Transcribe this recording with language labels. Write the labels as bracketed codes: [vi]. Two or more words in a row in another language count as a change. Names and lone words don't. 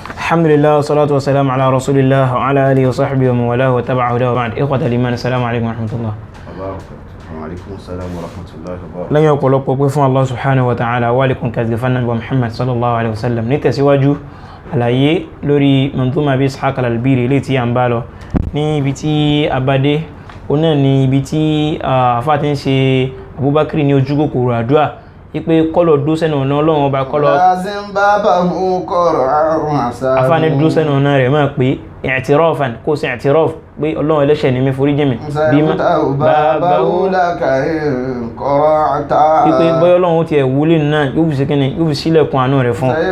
[ar] الحمد لله والصلاة والسلام على رسول الله وعلى آله وصحبه ومن والى وتبع هداه وبعد. إخوة الإيمان، السلام عليكم ورحمة الله. وعليكم السلام ورحمة الله وبركاته. [yo] Lẹ́yìn ọ̀pọ̀lọpọ̀ pé fún Allah [ar] سبحانه وتعالى [yo] wa alaykum kazgifan nabi Muhammad [ar] صلى الله عليه وسلم. [yo] Ní tẹ̀síwájú àlàyé lórí manzuma Abi Ishaq al-Albiri ilé tí a ń bá lọ ní ibi tí abadé ọ̀nà ní ibi tí àfáà ti ń ṣe Abubakar ní ojú kòkòrò àdúrà ipe kọlọ dúró sẹ́nu ọ̀nà Ọlọ́run ọba kọlọ afáàní dúró sẹ́nu ọ̀nà rẹ̀ máa pé i'tirafan kó sí i'tiraf pé Ọlọ́run ẹlẹ́ṣẹ̀ ni mi forí jì mí bí ipe bọ́yọ́ Ọlọ́run ti ẹ̀wúlé náà yóò fi síkíní yóò fi sílẹ̀kùn àánú rẹ̀ fún